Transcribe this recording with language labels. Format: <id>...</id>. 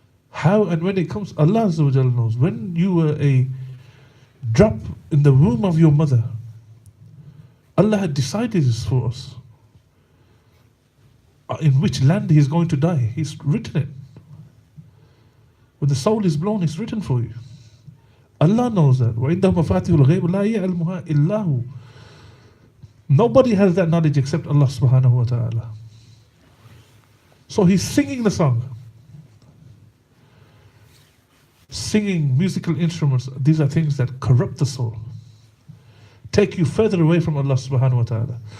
<en>How and when it comes, Allah Azza wa Jalla knows. When you were a drop in the womb of your mother, Allah had decided this for us. In which land He is going to die. He's written it. When the soul is blown, it's written for you. Allah knows that.</en> <ar>وَعِنْدَهُ مَفَاتِحُ الْغَيْبِ لَا يَعْلَمُهَا إِلَّا هُ.</ar> <en>Nobody has that knowledge except Allah subhanahu wa ta'ala. So he's singing the song. Singing musical instruments, these are things that corrupt the soul, take you further away from Allah subhanahu wa ta'ala.</en>